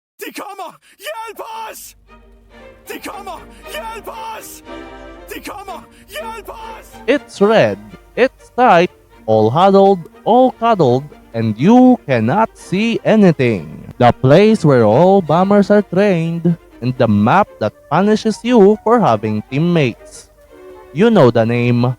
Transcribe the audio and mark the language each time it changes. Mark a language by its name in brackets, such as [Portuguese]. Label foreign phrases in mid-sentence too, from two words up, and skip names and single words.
[Danish] De kommer! Hjælp os! De kommer! Hjælp os! De kommer! Hjælp os! [English] It's red, it's tight, all huddled, all cuddled, and you cannot see anything. The place where all bombers are trained, and the map that punishes you for having teammates. You know the name.